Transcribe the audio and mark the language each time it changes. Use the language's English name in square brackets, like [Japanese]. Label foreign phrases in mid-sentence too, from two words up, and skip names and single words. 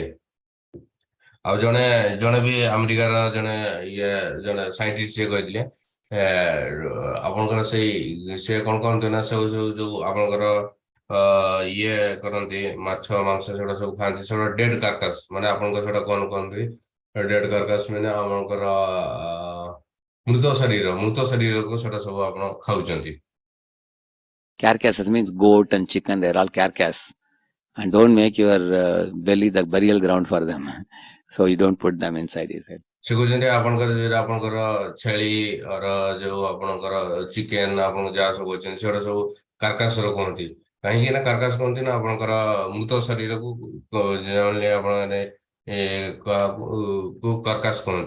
[Odia] ଆଉ ଜଣେ ଜଣେ ବି ଆମେରିକାର ଜଣେ ସାଇଣ୍ଟିଷ୍ଟ ସିଏ କହିଥିଲେ ଆପଣଙ୍କର ସେ କଣ କରନ୍ତି ନା ସବୁ ଯୋଉ ଆପଣଙ୍କର ଇଏ କରନ୍ତି ମାଛ ମାଂସ ସେଗୁଡ଼ା ସବୁ ଖାଆନ୍ତି ସେଗୁଡ଼ା [English] dead carcass [Odia] ମାନେ ଆପଣଙ୍କର ସେଟା କଣ କହନ୍ତି [English] dead carcass [Odia] ମାନେ ଆପଣଙ୍କର ମୃତ ଶରୀରକୁ ସେଟା ସବୁ ଆପଣ ଖାଉଛନ୍ତି। [English] Carcasses means goat and chicken, they're all carcass. And don't make your belly the burial ground for them. So you don't put them inside, he said. [Odia] ସେ କହୁଛନ୍ତି ଆପଣଙ୍କର ଛେଳି ଯୋଉ ଆପଣଙ୍କର ଚିକେନ ଆପଣ ଯାହା ସବୁ ଅଛନ୍ତି ସେଗୁଡ଼ା ସବୁ କାର୍କାସର କୁହନ୍ତି। କାହିଁକି ନା କାର୍କାସ କୁହନ୍ତି ନା ଆପଣଙ୍କର ମୃତ ଶରୀରକୁ ଜାଣିଲେ ଆପଣ କାର୍କାସ କୁହନ୍ତି।